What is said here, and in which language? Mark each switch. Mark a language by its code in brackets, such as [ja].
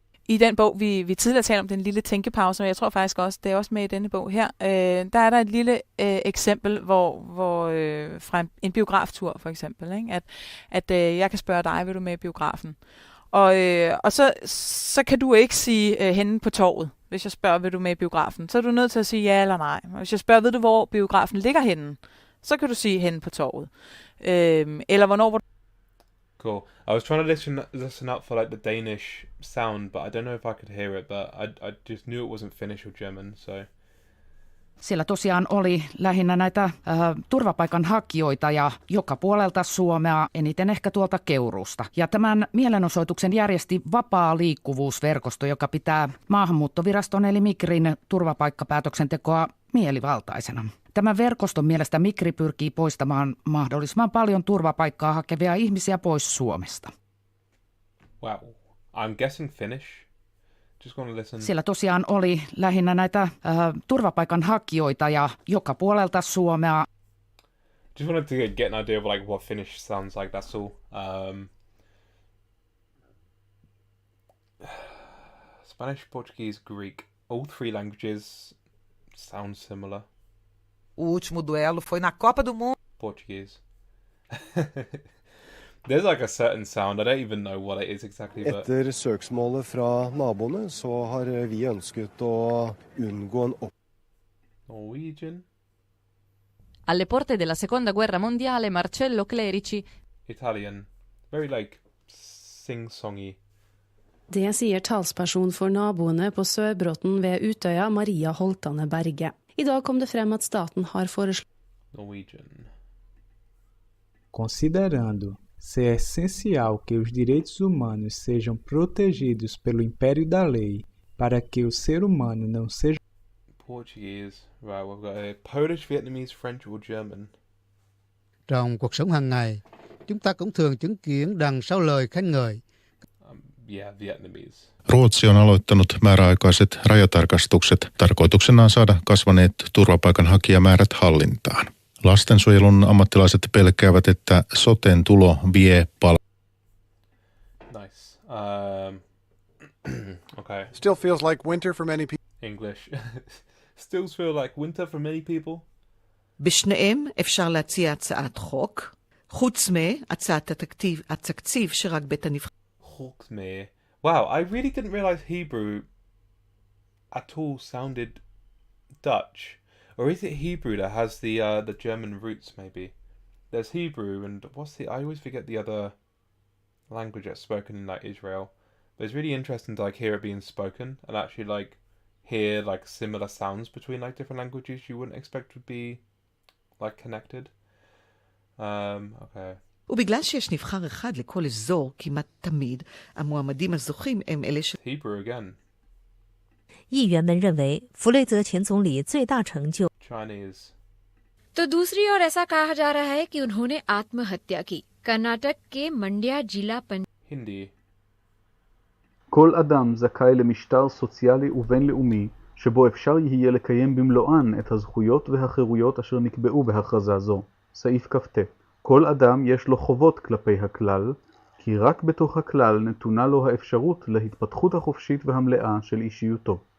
[da] I den bog, vi tidligere talte om, den lille tænkepause, og jeg tror faktisk også, det er også med i denne bog her, der er der et lille eksempel, hvor fra en biograftur for eksempel, ikke? At jeg kan spørge dig, vil du med i biografen? Og så kan du ikke sige henne på torvet, hvis jeg spørger, vil du med i biografen? Så er du nødt til at sige ja eller nej. Og hvis jeg spørger, ved du, hvor biografen ligger henne? Så kan du sige henne på torvet. Eller hvornår... [en] Cool. I was trying to listen up for like the Danish sound, but I don't know if I could hear it, but I just knew it wasn't Finnish or German, so... [fi] Siellä tosiaan oli lähinnä näitä turvapaikanhakijoita ja joka puolelta Suomea, eniten ehkä tuolta Keuruusta. Ja tämän mielenosoituksen järjesti Vapaa liikkuvuusverkosto, joka pitää Maahanmuuttoviraston eli Migrin turvapaikkapäätöksentekoa mielivaltaisena. Tämän verkoston mielestä Migri pyrkii poistamaan mahdollisimman paljon turvapaikkaa hakevia ihmisiä pois Suomesta. [en] Wow. I'm guessing Finnish. [fi] Siellä tosiaan oli lähinnä näitä turvapaikanhakijoita ja joka puolelta Suomea. [en] Just wanted to get an idea of like what Finnish sounds like, that's all. Spanish, Portuguese, Greek. All three languages sound similar. [pt] O último duelo foi na Copa do Mundo. [en] Portuguese. There's like a certain sound, I don't even know what it is exactly. But... [no] Etter søksmålet fra naboene så har vi ønsket å unngå en [en] Norwegian. [it] Alle porte della seconda guerra mondiale, Marcello Clerici. [en] Italian. Very like sing-songy. [no] Det sier talsperson for naboene på Sørbråten ved Utøya, Maria Holtane Berge. I dag kom det frem at staten har foreslått [en] Norwegian. [pt] Considerando ser essencial que os direitos humanos sejam protegidos pelo império da lei para que o ser humano não seja... [en] Portuguese. Right, we've got Polish, Vietnamese, French or German. [vi] Trong cuộc sống hàng ngày, chúng ta cũng thường chứng kiến đằng sau lời khen ngợi. [en] Yeah, Vietnamese. [fi] Ruotsi on aloittanut määräaikaiset rajatarkastukset tarkoituksenaan saada kasvaneet turvapaikanhakijamäärät hallintaan. Lastensuojelun ammattilaiset pelkäävät, että soten tulo vie [en] Nice. Okay. Still feels like winter for many people. English. Still feel like winter for many people. [he] בשניהם אפשר להציע הצעת חוק, חוץ מהצעת התקציב שרק בית הנבחרים. [en] Wow, I really didn't realize Hebrew at all sounded Dutch. Or is it Hebrew that has the German roots, maybe? There's Hebrew, and I always forget the other language that's spoken in, like, Israel. But it's really interesting to, like, hear it being spoken, and actually, like, hear, like, similar sounds between, like, different languages you wouldn't expect would be, like, connected. Okay. [he] ובגלל שיש נבחר אחד לכל אזור, כמעט תמיד, המועמדים הזוכים הם אלה [en] Hebrew again. [zh] 议员们认为，弗雷泽前总理最大成就。 [en] Chinese. [hi] तो दूसरी ओर ऐसा कहा जा रहा है कि उन्होंने आत्महत्या की। कर्नाटक के मंड्या जिला [en] Hindi. [he] כל אדם זכאי למשטר סוציאלי ובינלאומי שבו אפשר יהיה לקיים במלואן את הזכויות והחירויות אשר נקבעו בהכרזה זו. סעיף כ"ט. כל אדם יש לו חובות כלפי הכלל, כי רק בתוך הכלל נתונה לו האפשרות להתפתחות החופשית והמלאה של אישיותו.